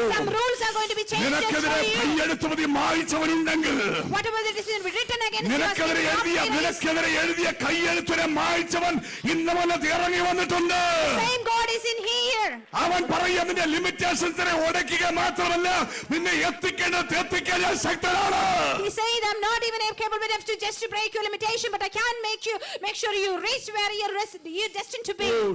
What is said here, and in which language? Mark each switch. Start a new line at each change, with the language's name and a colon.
English: Some rules are going to be changed just
Malayalam: നിനക്കെതിരെ
English: for you.
Malayalam: കൈയെഴുത്തുമതി മായ്ച്ചവനുണ്ടെങ്കിൽ,
English: Whatever that is written against you, has
Malayalam: നിനക്കെതിരെ
English: been
Malayalam: എഴുതിയ കൈയെഴുത്തിനെ മായ്ച്ചവൻ ഇന്ന് വന്നത് ഇറങ്ങി വന്നിട്ടുണ്ട്.
English: same God is in here.
Malayalam: അവൻ പറയുക നിന്റെ ലിമിറ്റേഷൻസിനെ ഉടയ്ക്കുക മാത്രമല്ല, നിന്നെ എത്തിക്കേണ്ടത് എത്തിക്കാൻ ഞാൻ ശക്തനാണ്.
English: He said, I'm not even capable enough to just to break your limitation, but I can make sure you reach where you're destined to be.